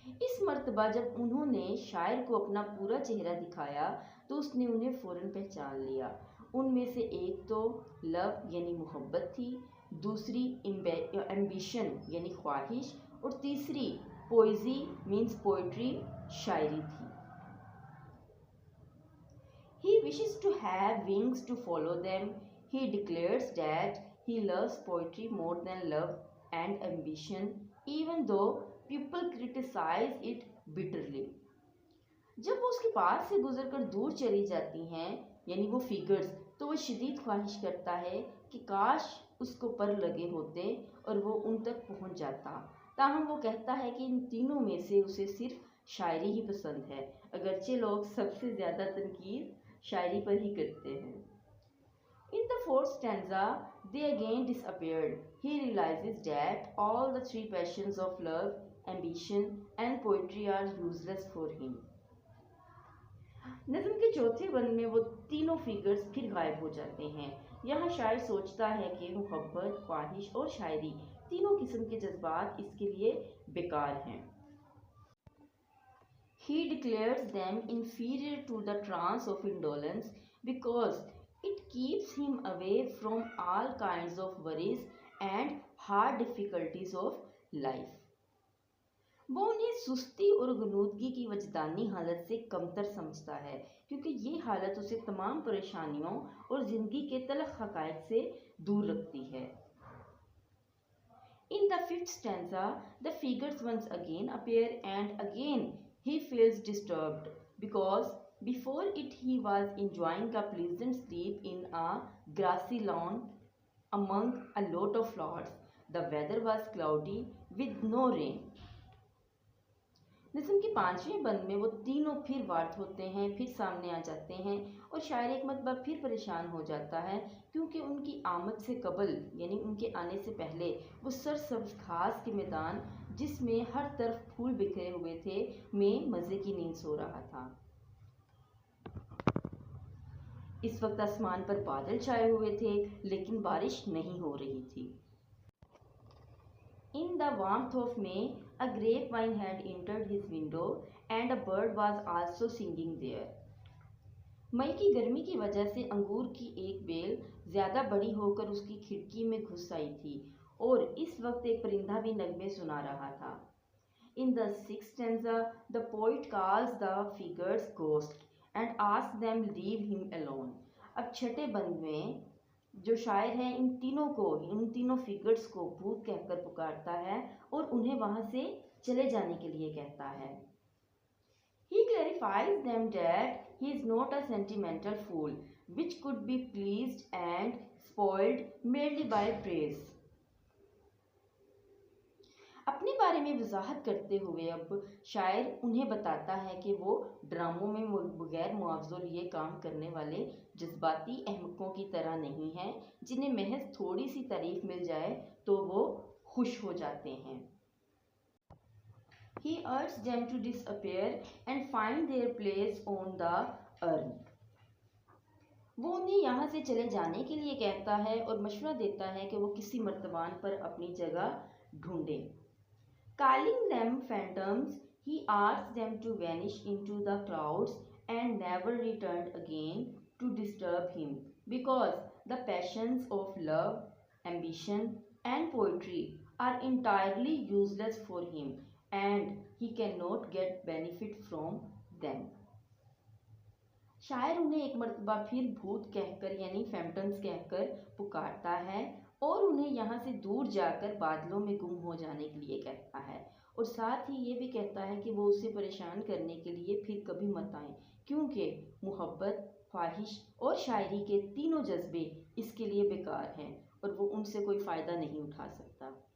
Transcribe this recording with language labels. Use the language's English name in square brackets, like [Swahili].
[Hindi] इस मर्तबा जब उन्होंने शायर को अपना पूरा चेहरा दिखाया तो उसने उन्हें फ़ौरन पहचान लिया। उनमें से एक तो लव यानी मोहब्बत थी, दूसरी एम्बिशन यानी ख्वाहिश और तीसरी पोइजी मीन्स पोइट्री शायरी थी। [English] He wishes to have wings to follow them. He declares that he loves poetry more than love and ambition, even though people criticize it bitterly. [Hindi] जब वो उसके पास से गुजरकर दूर चली जाती हैं यानी वो फिगर्स, तो वो शदीद ख्वाहिश करता है कि काश उसको पर लगे होते और वो उन तक पहुंच जाता। ताहम वो कहता है कि इन तीनों में से उसे सिर्फ शायरी ही पसंद है, अगरचे लोग सबसे ज़्यादा तनकीद शायरी पर ही करते हैं। [English] In the fourth stanza, they again disappeared. He realizes that all the three passions of love, ambition, and poetry are useless for him. [Hindi] नज़म के चौथे बंद में वो तीनों फिगर्स फिर गायब हो जाते हैं। यहाँ शायर सोचता है कि मोहब्बत, ख्वाहिश और शायरी तीनों किस्म के जज्बात इसके लिए बेकार हैं। [English] He declares them inferior to the trance of indolence because it keeps him away from all kinds of worries and hard difficulties of life. [Hindi] वो उन्हें सुस्ती और गनूदगी की वजदानी हालत से कमतर समझता है क्योंकि ये हालत उसे तमाम परेशानियों और ज़िंदगी के तलख हक़ाइक़ से दूर रखती है। [English] In the fifth stanza, the figures once again appear and again he feels disturbed because before it he was enjoying a pleasant sleep in a grassy lawn among a lot of flowers. The weather was cloudy with no rain. [Hindi] नज़म के पांचवें बंद में वो तीनों फिर वार्त होते हैं, फिर सामने आ जाते हैं और शायर एक मरतबा फिर परेशान हो जाता है क्योंकि उनकी आमद से कबल यानी उनके आने से पहले वो सरसब्ज घास के मैदान जिसमें हर तरफ फूल बिखरे हुए थे में मज़े की नींद सो रहा था। इस वक्त आसमान पर बादल छाए हुए थे लेकिन बारिश नहीं हो रही थी। [English] In the warmth of May, a grapevine had entered his window and a bird was also singing there. [Hindi] मई की गर्मी की वजह से अंगूर की एक बेल ज्यादा बड़ी होकर उसकी खिड़की में घुस आई थी और इस वक्त एक परिंदा भी नगमे सुना रहा था. [English] In the sixth stanza, the poet calls the figures ghost and asks them leave him alone. [Hindi] अब छठे बंद में जो शायर है इन तीनों फिगर्स को भूत कहकर पुकारता है और उन्हें वहां से चले जाने के लिए कहता है. [English] He clarifies them that he is not a sentimental fool which could be pleased and spoiled merely by praise. [Hindi] अपने बारे में वजाहत करते हुए अब शायर उन्हें बताता है कि वो ड्रामों में बगैर मुआवजों लिए काम करने वाले जज्बाती अहमकों की तरह नहीं हैं जिन्हें महज थोड़ी सी तारीफ मिल जाए तो वो खुश हो जाते हैं. [English] He urged them to disappear and find their place on the earth. [Hindi] वो उन्हें यहाँ से चले जाने के लिए कहता है और मशवरा देता है कि वो किसी मर्तबान पर अपनी जगह ढूंढें. [English] Calling them phantoms, he asked them to vanish into the clouds and never returned again to disturb him, because the passions of love, ambition, and poetry are entirely useless for him, and he cannot get benefit from them. [Hindi] शायर उन्हें एक मर्तबा फिर भूत कहकर यानी phantoms कहकर पुकारता है और उन्हें यहाँ से दूर जाकर बादलों में गुम हो जाने के लिए कहता है और साथ ही ये भी कहता है कि वो उसे परेशान करने के लिए फिर कभी मत आए क्योंकि मोहब्बत, ख्वाहिश और शायरी के तीनों जज्बे इसके लिए बेकार हैं और वो उनसे कोई फ़ायदा नहीं उठा सकता.